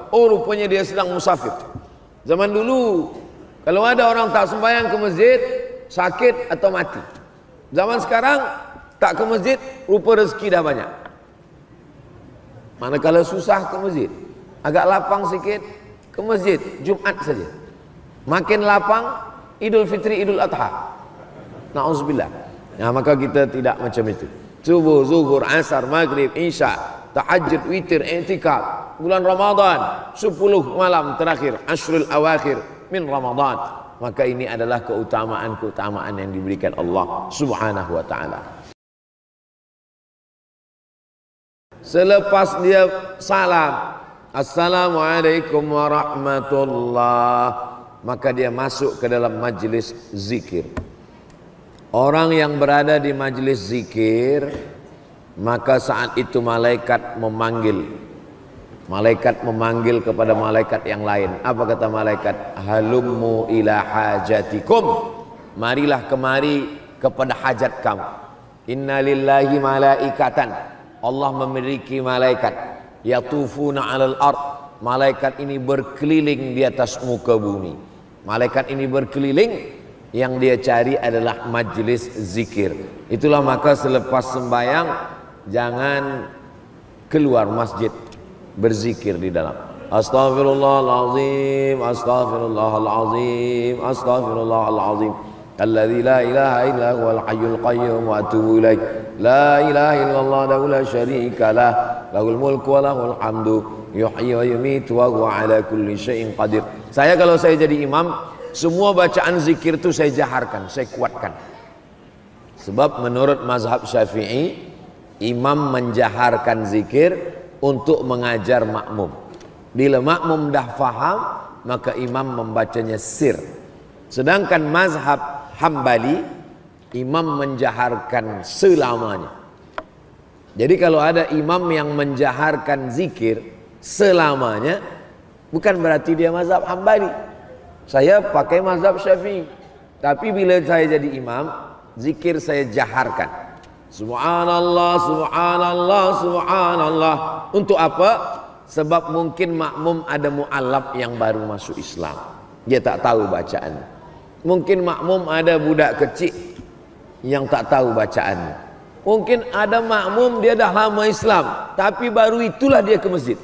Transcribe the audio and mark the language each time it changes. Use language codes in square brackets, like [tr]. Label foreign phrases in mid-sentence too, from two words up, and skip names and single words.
[ms] Oh, rupanya dia sedang musafir. Zaman dulu kalau ada orang tak sembahyang ke masjid, sakit atau mati. Zaman sekarang tak ke masjid, rupa rezeki dah banyak. Manakala susah ke masjid, agak lapang sikit ke masjid Jumat saja. Makin lapang Idul Fitri, Idul Adha. Na'udzubillah. Nah, maka kita tidak macam itu. Subuh, zuhur, asar, maghrib, isya, tahajud, witir, i'tikaf, bulan Ramadan, 10 malam terakhir, [ar] العشر الأواخر من رمضان. [ms] Maka ini adalah keutamaan-keutamaan yang diberikan Allah [ar] سبحانه وتعالى. [ms] Selepas dia salam, [ar] السلام عليكم ورحمة الله, [ms] maka dia masuk ke dalam majlis zikir. Orang yang berada di majlis zikir, maka saat itu malaikat memanggil. Malaikat memanggil kepada malaikat yang lain. Apa kata malaikat? [ar] هلموا إلى حاجتكم, [ms] marilah kemari kepada hajat kamu. [ar] إن لله ملائكة, [ms] Allah memiliki malaikat. [ar] يطوفون على الأرض, [ms] malaikat ini berkeliling di atas muka bumi. Malaikat ini berkeliling, yang dia cari adalah majlis zikir. Itulah maka selepas sembahyang jangan keluar masjid, berzikir di dalam. [ar] أستغفر الله العظيم، أستغفر الله العظيم، أستغفر الله العظيم. الذي لا إله إلا هو الحي القيوم وأتوب إليه. لا إله إلا الله لا شريك له، له الملك وله الحمد، يحيي ويميت وهو على كل شيء قدير. [ms] Saya kalau saya jadi imam, semua bacaan zikir itu saya jaharkan, saya kuatkan. Sebab menurut mazhab Syafi'i, imam menjaharkan zikir untuk mengajar makmum. Bila makmum dah faham, maka imam membacanya sir. Sedangkan mazhab Hambali, imam menjaharkan selamanya. Jadi kalau ada imam yang menjaharkan zikir selamanya, bukan berarti dia mazhab Hambali. Saya pakai mazhab Syafi'i. Tapi bila saya jadi imam, zikir saya jaharkan. [ar] سبحان الله، سبحان الله، سبحان الله. [ms] Untuk apa? Sebab mungkin makmum ada mu'allab yang baru masuk Islam. Dia tak tahu bacaan. Mungkin makmum ada budak kecil yang tak tahu bacaan. Mungkin ada makmum dia dah lama Islam, tapi baru itulah dia ke masjid.